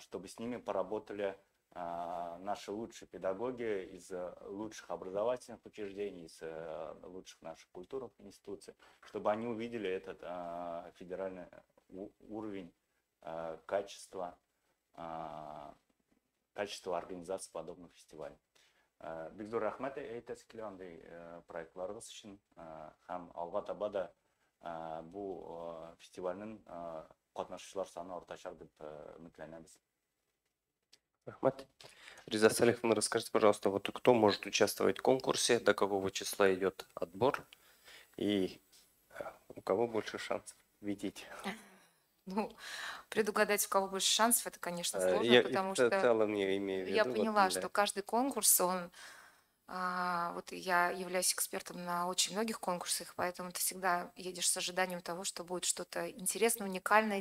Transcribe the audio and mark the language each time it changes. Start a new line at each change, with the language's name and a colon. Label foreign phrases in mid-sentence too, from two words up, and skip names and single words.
Russian: Чтобы с ними поработали наши лучшие педагоги из лучших образовательных учреждений, из лучших наших культурных институций, чтобы они увидели этот федеральный уровень качества организации подобных фестивалей.
Tatar: Бигзор рахмат әйтәсе килә андый проектларыгыз өчен һәм алга таба да бу фестивальнең катнашучылар саны артачак дип өметләнәбез. Рахмат.
Russian: Реза Салиховна, расскажите, пожалуйста, вот кто может участвовать в конкурсе, до какого числа идет отбор и у кого больше шансов видеть? Ну, предугадать, у кого больше шансов, это, конечно, сложно, Я потому в что целом я имею в виду. я вот поняла, для- что каждый конкурс, он, вот я являюсь экспертом на очень многих конкурсах, поэтому ты всегда едешь с ожиданием того, что будет что-то интересное, уникальное.